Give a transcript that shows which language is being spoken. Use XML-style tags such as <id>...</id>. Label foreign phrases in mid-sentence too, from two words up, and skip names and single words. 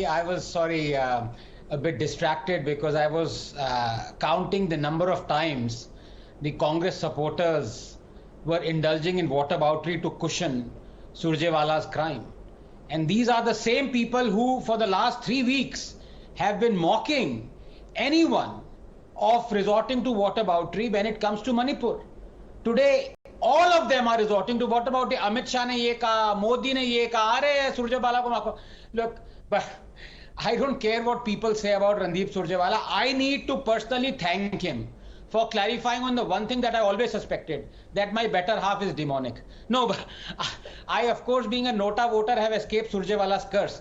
<en>I was a bit distracted because I was counting the number of times the Congress supporters were indulging in whataboutery to cushion Surjewala's crime. And these are the same people who, for the last 3 weeks, have been mocking anyone of resorting to whataboutery when it comes to Manipur. Today, all of them are resorting to whataboutery.</en> <hi>अमित शाह ने ये कहा, मोदी ने ये कहा, अरे सुरजेवाला को माफ़ो.</hi> <en>Look, but I don't care what people say about Randeep Surjewala. I need to personally thank him for clarifying on the one thing that I always suspected, that my better half is demonic. No, but I, of course, being a Nota voter, have escaped Surjewala's curse.</en>